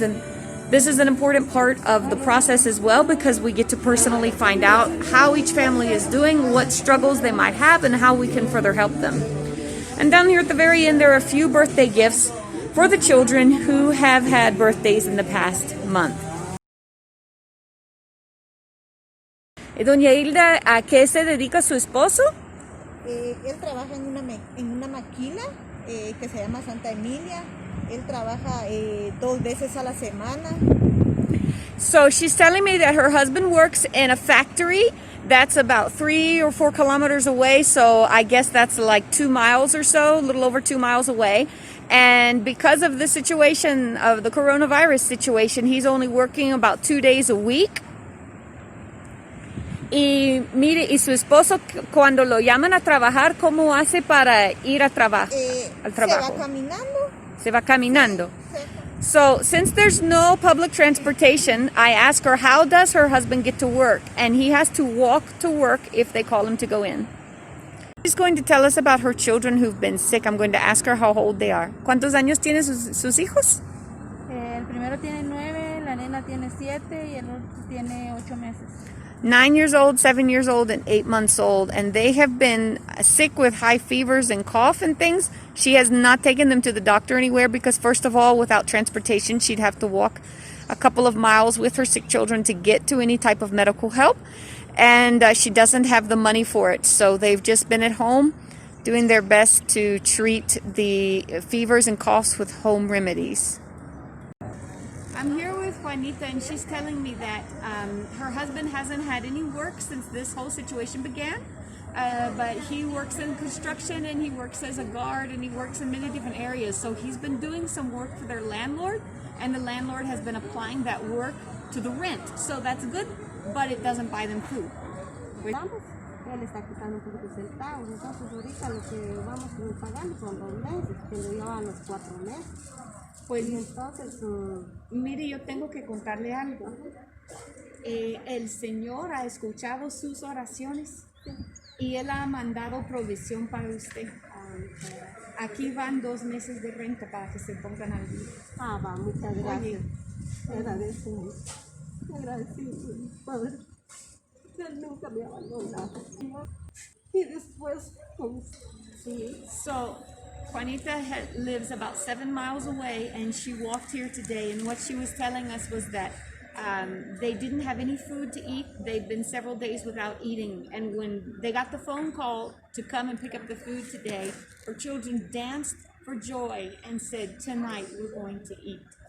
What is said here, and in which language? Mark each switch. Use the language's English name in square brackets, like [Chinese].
[English] And this is an important part of the process as well, because we get to personally find out how each family is doing, what struggles they might have, and how we can further help them. And down here at the very end, there are a few birthday gifts for the children who have had birthdays in the past month. [Spanish] Doña Hilda, ¿a qué se dedica su esposo? Él trabaja en una maquila que se llama Santa Emilia. Él trabaja 2 veces a la semana. [English] So she's telling me that her husband works in a factory that's about 3 or 4 kilometers away. So I guess that's like 2 miles or so, a little over 2 miles away. And because of the situation of the coronavirus situation, he's only working about 2 days a week. [Spanish] Y mire, y su esposo cuando lo llaman a trabajar, ¿cómo hace para ir a al trabajo? Se va caminando. Se va caminando. [English] So, since there's no public transportation, I ask her, how does her husband get to work? And he has to walk to work if they call him to go in. She's going to tell us about her children who've been sick. I'm going to ask her how old they are. [Spanish] ¿Cuántos años tienen sus hijos? El primero tiene 9, la nena tiene 7 y el otro tiene 8 meses. [English] 9 years old, 7 years old, and 8 months old, and they have been sick with high fevers and cough and things. She has not taken them to the doctor anywhere because, first of all, without transportation, she'd have to walk a couple of miles with her sick children to get to any type of medical help, and she doesn't have the money for it. So they've just been at home doing their best to treat the fevers and coughs with home remedies. I'm here with Juanita, and she's telling me that her husband hasn't had any work since this whole situation began, but he works in construction, and he works as a guard, and he works in many different areas. So he's been doing some work for their landlord, and the landlord has been applying that work to the rent. So that's good, but it doesn't buy them food. [Spanish] Él está quitando un poquito de centavos, entonces ahorita lo que vamos pagando son 2 meses, que lo llevan los 4 meses. Pues entonces, mire, yo tengo que contarle algo. El Señor ha escuchado sus oraciones y Él ha mandado provisión para usted. Aquí van 2 meses de renta para que se pongan al día. Va, muchas gracias. Te agradezco mucho. Agradecido, Padre. Él nunca me ha abandonado. Y después, pues, Sí. [English] So, Juanita lives about 7 miles away, and she walked here today. And what she was telling us was that they didn't have any food to eat. They'd been several days without eating. And when they got the phone call to come and pick up the food today, her children danced for joy and said, "Tonight we're going to eat."